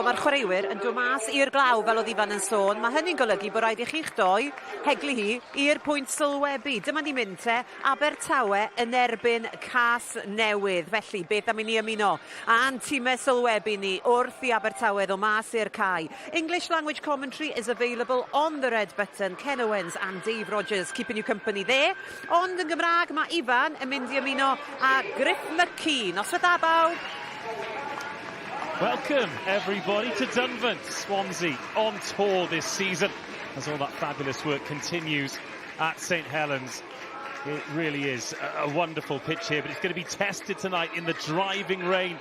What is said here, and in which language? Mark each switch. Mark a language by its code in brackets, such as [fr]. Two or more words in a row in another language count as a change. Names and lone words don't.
[cy] mae'r chwaraewyr yn dod mas i'r glaw, fel oedd Ifan yn sôn. Mae hynny'n golygu bod rhaid i chi'ch doi heglu hi i'r pwynt sylwebu. Dyma ni mynd te, Abertawe yn erbyn Casnewydd. Felly, beth am i ni ymuno? A'n tîmau sylwebu ni wrth i Abertawe ddod mas i'r cae. [en] English language commentary is available on the red button. Ken Owens and Dave Rogers keeping you company there. [cy] Ond yn Gymraeg, mae Ifan yn mynd i ymuno a Griff McKee. Noswaith da bawb. [en] Welcome everybody to Dunvant. Swansea on tour this season as all that fabulous work continues at St Helens. It really is a wonderful pitch here, but it's going to be tested tonight in the driving rain.